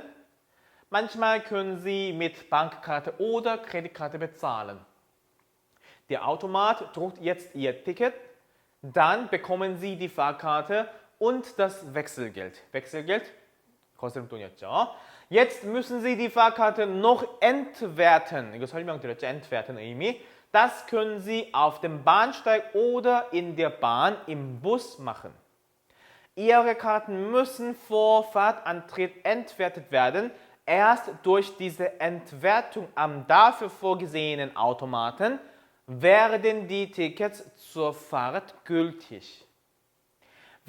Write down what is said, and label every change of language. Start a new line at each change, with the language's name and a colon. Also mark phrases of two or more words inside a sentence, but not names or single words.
German: Manchmal können Sie mit Bankkarte oder Kreditkarte bezahlen. Der Automat druckt jetzt Ihr Ticket. Dann bekommen Sie die Fahrkarte und das Wechselgeld.
Korean: Wechselgeld, 거스름돈이었죠.
German: Jetzt müssen Sie die Fahrkarte noch entwerten.
Korean: 이거 설명드렸죠. entwerten 의미.
German: Das können Sie auf dem Bahnsteig oder in der Bahn im Bus machen. Ihre Karten müssen vor Fahrtantritt entwertet werden. Erst durch diese Entwertung am dafür vorgesehenen Automaten werden die Tickets zur Fahrt gültig.